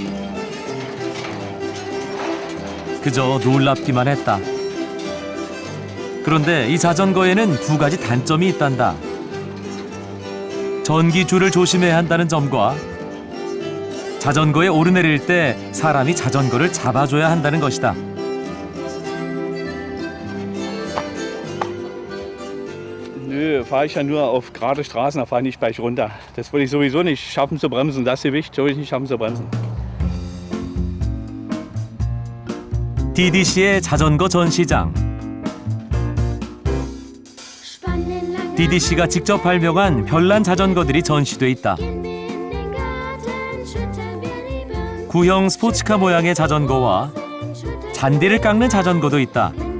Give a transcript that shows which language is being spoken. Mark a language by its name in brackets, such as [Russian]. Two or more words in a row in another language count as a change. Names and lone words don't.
[Korean] 그저 놀랍기만 했다. 그런데 이 자전거에는 두 가지 단점이 있단다. 전기줄을 조심해야 한다는 점과 자전거에 오르내릴 때 사람이 자전거를 잡아줘야 한다는 것이다. [German] Nö, fahre ich ja nur auf gerade Straßen, da fahre ich nicht gleich runter. Das würde ich sowieso nicht schaffen zu bremsen. Das Gewicht würde ich nicht schaffen zu bremsen. [Korean] DDC의 자전거 전시장. DDC가 직접 발명한 별난 자전거들이 전시돼 있다. 구형 스포츠카 모양의 자전거와 잔디를 깎는 자전거도 있다.